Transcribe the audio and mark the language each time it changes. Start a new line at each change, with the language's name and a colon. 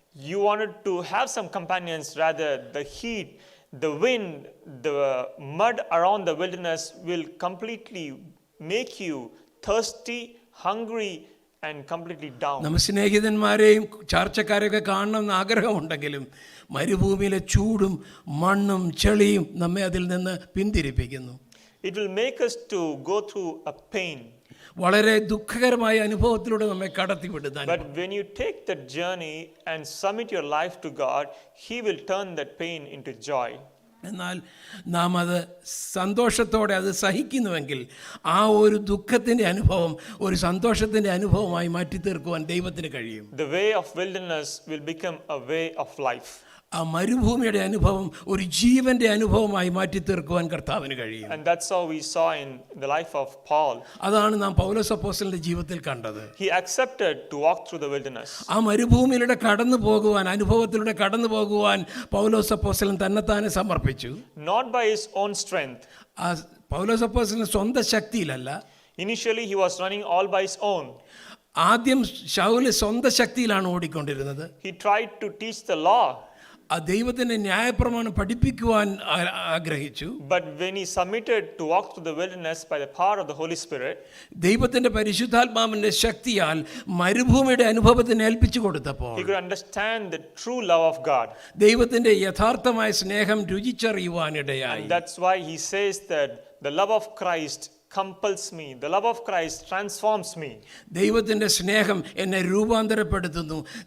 English: You wanted to have some companions, rather the heat, the wind, the mud around the wilderness will completely make you thirsty, hungry, and completely down.
Malayalam: നമ്മ സ്നേഹിതന്മാരെയും ചാർച്ചക്കാരെയൊക്കെ കാണണമെന്ന് ആഗ്രഹമുണ്ടെങ്കിലും മരുഭൂമിയിലെ ചൂടും മണ്ണും ചെളിയും നമ്മെ അതിൽ നിന്ന് പിന്തിരിപ്പിക്കുന്നു.
English: It will make us to go through a pain.
Malayalam: വളരെ ദുഃഖകരമായ അനുഭവത്തിലൂടെ നമ്മെ കടത്തിവിടുന്നു.
English: But when you take that journey and submit your life to God, He will turn that pain into joy.
Malayalam: എന്നാൽ നാം അത് സന്തോഷത്തോടെ അത് സഹിക്കുന്നുവെങ്കിൽ ആ ഒരു ദുഃഖത്തിൻ്റെ അനുഭവം ഒരു സന്തോഷത്തിൻ്റെ അനുഭവമായി മാറ്റി തീർക്കുവാൻ ദൈവത്തിന് കഴിയും.
English: The way of wilderness will become a way of life.
Malayalam: ആ മരുഭൂമിയുടെ അനുഭവം ഒരു ജീവന്റെ അനുഭവമായി മാറ്റി തീർക്കുവാൻ കർത്താവിന് കഴിയും.
English: And that's how we saw in the life of Paul.
Malayalam: അതാണ് നാം പൗലോസ് അപ്പോസ്തലന്റെ ജീവിതത്തിൽ കണ്ടത്.
English: He accepted to walk through the wilderness.
Malayalam: ആ മരുഭൂമിയിലൂടെ കടന്നു പോകുവാൻ അനുഭവത്തിലൂടെ കടന്നു പോകുവാൻ പൗലോസ് അപ്പോസ്തലൻ തന്നെത്താനെ സമർപ്പിച്ചു.
English: Not by his own strength.
Malayalam: ആ പൗലോസ് അപ്പോസ്തലൻ സ്വന്തം ശക്തിയിലല്ല.
English: Initially he was running all by his own.
Malayalam: ആദ്യം ശൗൽ സ്വന്തം ശക്തിയിലാണ് ഓടിക്കൊണ്ടിരുന്നത്.
English: He tried to teach the law.
Malayalam: ആ ദൈവത്തിന്റെ ന്യായപ്രമാണം പഠിപ്പിക്കുവാൻ ആഗ്രഹിച്ചു.
English: But when he submitted to walk through the wilderness by the power of the Holy Spirit,
Malayalam: ദൈവത്തിന്റെ പരിശുദ്ധാത്മാവിന്റെ ശക്തിയാൽ മരുഭൂമിയുടെ അനുഭവത്തിന് ഏൽപ്പിച്ചു കൊടുത്തപ്പോൾ
English: he could understand the true love of God.
Malayalam: ദൈവത്തിന്റെ യഥാർത്ഥമായ സ്നേഹം രുചിച്ചറിയുവാനിടയായി.
English: And that's why he says that the love of Christ compels me. The love of Christ transforms me.
Malayalam: ദൈവത്തിന്റെ സ്നേഹം എന്നെ രൂപാന്തരപ്പെടുത്തുന്നു.